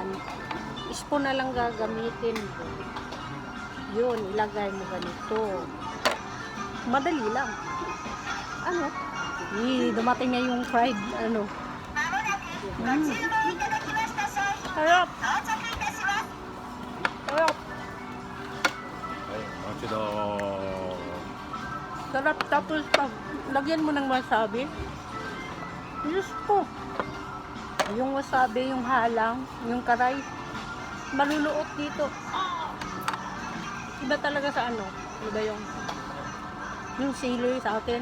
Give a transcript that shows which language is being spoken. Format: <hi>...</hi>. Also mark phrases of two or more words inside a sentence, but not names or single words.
<tl>Spoon na lang gagamitin mo. Yun, ilagay mo ganito. Madali lang. Dumating na yung fried, Sarap! Sarap!</tl> <ja>はいお待ちどう</ja> <tl>Sarap. Tapos, pag lagyan mo ng wasabi, Diyos ko. Yung wasabi, yung halang, yung karay, maluluot dito. Iba talaga sa iba yung sili sa atin.</tl>